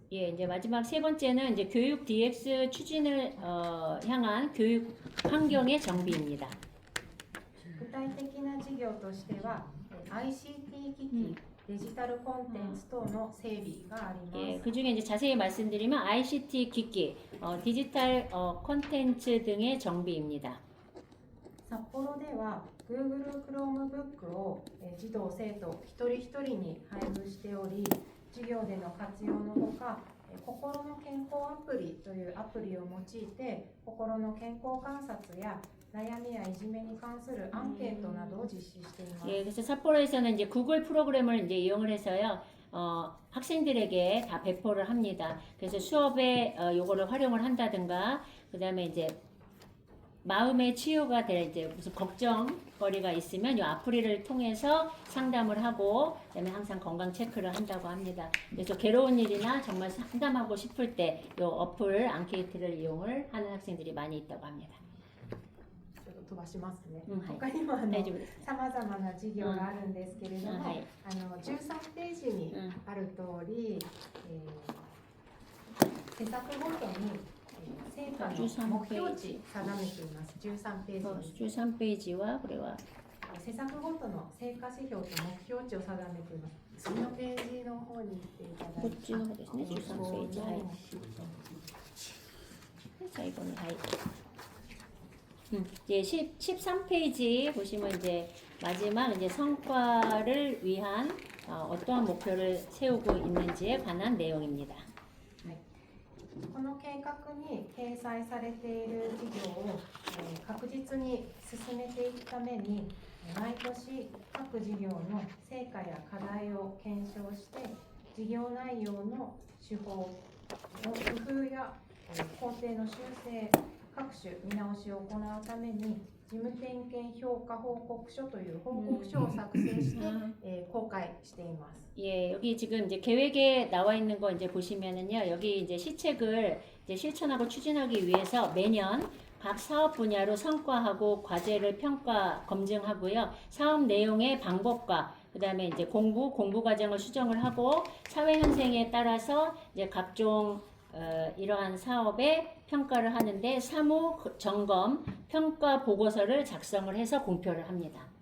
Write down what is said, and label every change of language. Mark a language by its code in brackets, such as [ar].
[ko] 예, 이제 마지막 세 번째는 이제 교육 DX 추진을 향한 교육 환경의 정비입니다. [ja] 具体的な事業としては ICT 機器、デジタルコンテンツ等の整備があります。 [ko] 예, 그 중에 이제 자세히 말씀드리면 ICT 기기, 디지털 콘텐츠 등의 정비입니다. [ja] 札幌では Google Chromebook を児童生徒一人一人に配布しており、授業での活用のほか、心の健康アプリというアプリを用いて心の健康観察や悩みやいじめに関するアンケートなどを実施しています。 [ko] 예, 그래서 삿포로에서는 이제 구글 프로그램을 이제 이용을 해서요, 학생들에게 다 배포를 합니다. 그래서 수업에 요거를 활용을 한다든가, 그 다음에 이제 마음의 치유가 될 이제 무슨 걱정거리가 있으면 이 아프리를 통해서 상담을 하고, 그다음에 항상 건강 체크를 한다고 합니다. 그래서 괴로운 일이나 정말 상담하고 싶을 때 이 어플 앙케이트를 이용을 하는 학생들이 많이 있다고 합니다. [ja] ちょっと飛ばしますね。はい他にも大丈夫です。さまざまな事業があるんですけれども、はい 13ページにある通り、施策ごとに成果の目標値定めています。 13ページに [ko] 13페이지와 그래와 [ja] 施策ごとの成果指標と目標値を定めています。次のページの方に行っていただいて、こっちの方ですね。13ページ。はい。最後にはい。 [ko] 이제 13페이지 보시면 이제 마지막 이제 성과를 위한 어떠한 목표를 세우고 있는지에 관한 내용입니다. [ja] この計画に掲載されている事業を確実に進めていくために毎年各事業の成果や課題を検証して事業内容の手法の工夫や工程の修正各種見直しを行うために事務点検評価報告書という報告書を作成して公開しています。 [ko] 예, 여기 지금 이제 계획에 나와 있는 거 이제 보시면은요, 여기 이제 시책을 이제 실천하고 추진하기 위해서 매년 각 사업 분야로 성과하고 과제를 평가 검증하고요, 사업 내용의 방법과 그다음에 이제 공부 과정을 수정을 하고 사회 현생에 따라서 이제 각종 이러한 사업의 평가를 하는데 사무 점검 평가 보고서를 작성을 해서 공표를 합니다.